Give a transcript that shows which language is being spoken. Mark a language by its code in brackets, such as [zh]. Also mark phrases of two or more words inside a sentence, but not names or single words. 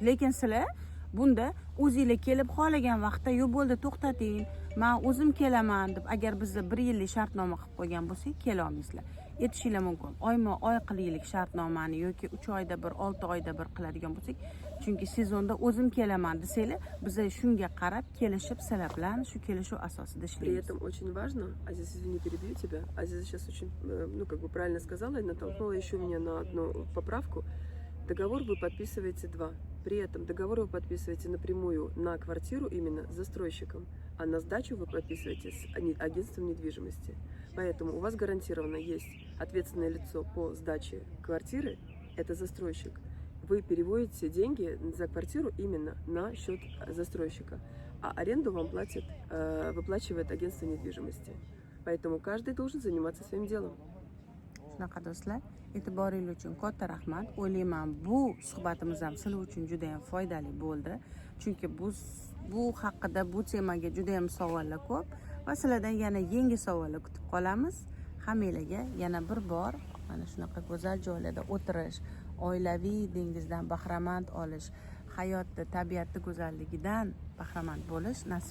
[uz] Lekin sizlar bunda o'zingizlar kelib xohlagan vaqtda yo'q bo'ldi to'xtating, men o'zim kelaman deb agar bizda 1 yillik shartnoma qilib qo'ygan bo'lsak, kela olmaysizlar. Aytishinglar mumkin. Oyma-oy qilaylik shartnomani yoki 3 oyda bir, 6 oyda bir qiladigan bo'lsak, chunki sezonda o'zim kelaman desanglar, biz shunga qarab kelishib sizlar bilan shu kelishuv asosida [ru] При [uz] ishlaymiz. [ru] этом очень важно, Азиз, извини, перебью тебя, Азиз сейчас очень, ну, как бы правильно сказала и натолкнула еще меня на одну поправку. Договор вы подписываете 2. При этом договор вы подписываете напрямую на квартиру именно с застройщиком, а на сдачу вы подписываете с агентством недвижимости. Поэтому у вас гарантированно есть ответственное лицо по сдаче квартиры, это застройщик. Вы переводите деньги за квартиру именно на счет застройщика, а аренду вам платит, выплачивает агентство недвижимости. Поэтому каждый должен заниматься своим делом. [uz] Shunaqa do'stlar, e'tiboringiz uchun katta rahmat. O'ylayman, bu suhbatimiz ham sizlar uchun juda ham foydali bo'ldi. Chunki bu haqida, bu temaga juda ham savollar ko'p va sizlardan yana yangi savollar kutib qolamiz. Hammanglarga yana bir bor mana shunaqa go'zal joylarda o'tirish, oilaviy dengizdan bahramand olish, hayotda, tabiatda go'zalligidan bahramand bo'lish nasib qilsin.